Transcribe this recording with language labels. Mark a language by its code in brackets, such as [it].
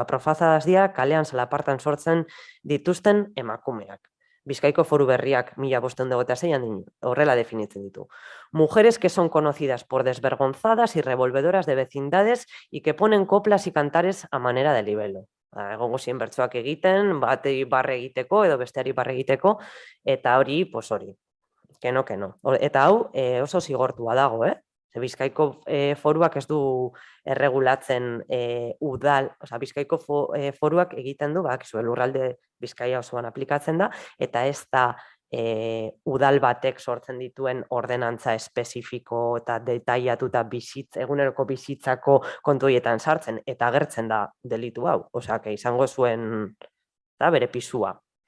[eu] Profazadas dira kalean salapartan sortzen dituzten emakumeak. Bizkaiko foru berriak 1526an horrela definitzen ditu. [es] Mujeres que son conocidas por desvergonzadas y revolvedoras de vecindades y que ponen coplas y cantares a manera de libelo. [eu] Egongo ziren bertsoak egiten, batei barre egiteko edo besteari barre egiteko, eta hori, hori, keno. Eta hau oso zigortua dago, Bizkaiko foruak ez du erregulatzen udal, Bizkaiko foruak egiten du, lurralde Bizkaia osoan aplikatzen da, eta ez da udal batek sortzen dituen ordenantza espezifiko eta detailatuta eguneroko bizitzako kontuietan sartzen, eta agertzen da delitu hau, izango zuen bere pisua.